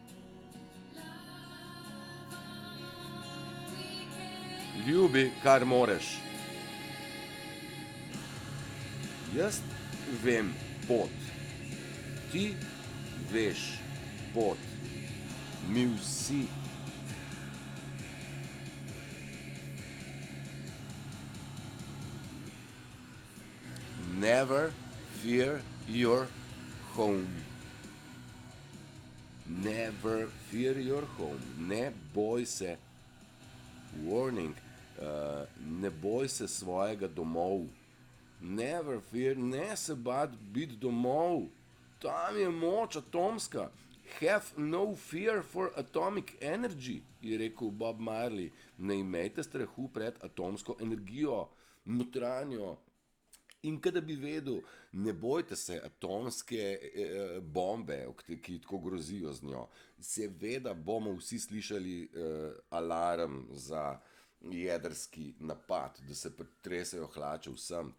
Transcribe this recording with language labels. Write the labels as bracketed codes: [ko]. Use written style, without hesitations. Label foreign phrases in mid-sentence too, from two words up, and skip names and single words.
[sl] Ljubi, kar moreš. Jaz vem pot, ti veš pot, mi vsi. [en] Never fear your home. Never fear your home. [sl] Ne boj se. Warning. Ne boj se svojega domov. [en] Never fear, [sl] ne se bati biti domov. Tam je moč atomska. [en] Have no fear for atomic energy, [sl] je rekel Bob Marley. Ne imejte strahu pred atomsko energijo, notranjo. In kada bi vedel, ne bojte se atomske bombe, ki tako grozijo z njo. Seveda bomo vsi slišali alarm za jedrski napad, da se pretresejo hlače vsem.